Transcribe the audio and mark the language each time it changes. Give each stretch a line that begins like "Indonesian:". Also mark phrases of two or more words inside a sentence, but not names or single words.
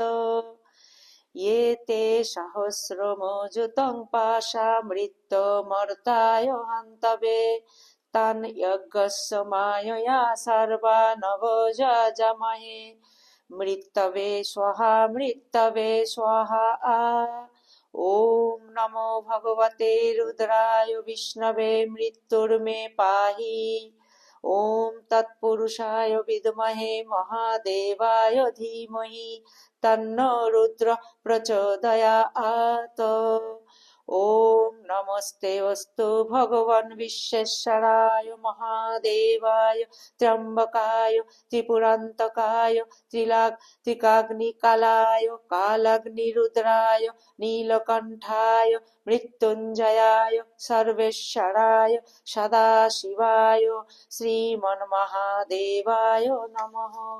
Sanskrit: ये ते सहस्रमोजुतं पाशामृत्युमर्ताय हन्तवे तान् यज्ञस्य मायया सर्वानवजामहे মৃত্যবে স্বাহা মৃত্যবে স্বাহা ওম নমো ভগবতে রুদ্রায় বিষ্ণবে মৃত্যুর্মে পাহি ওম তৎপুরুষায় বিদ্মহে মহাদেবায় ধীমহি তন্নো রুদ্র প্রচোদয়াৎ ওম নমস্তে অস্তু ভগবান বিশ্বেশ্বরায় মহাদেবায় ত্র্যম্বকায় ত্রিপুরান্তকায় ত্রিকাগ্নিকালায় কালাগ্নিরুদ্রায় নীলকণ্ঠায় মৃত্যুঞ্জয়ায় সর্বেশ্বরায় সদাশিবায় শ্রীমন্মহাদেবায় নমঃ